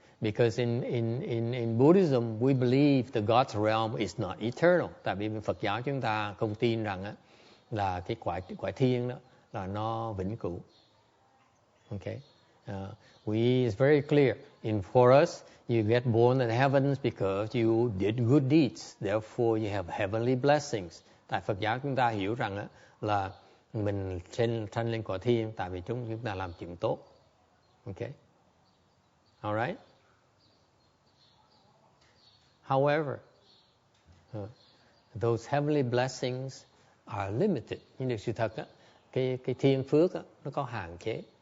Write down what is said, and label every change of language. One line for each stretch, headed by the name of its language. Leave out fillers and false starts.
English: Because in Buddhism we believe the God's realm is not eternal.
Vietnamese: Tại vì Phật giáo chúng ta không tin rằng á là cái quả thiên đó là nó vĩnh cửu.
English: Okay, it's very clear. For us, you get born in heavens because you did good deeds. Therefore, you have heavenly blessings.
Vietnamese: Tại Phật giáo chúng ta hiểu rằng á là mình sanh lên cõi thiên tại vì chúng ta làm chuyện tốt.
English: Okay, alright. However, those heavenly blessings are limited.
Vietnamese: Nhưng điều sự thật á, cái thiên phước á, nó có hạn chế.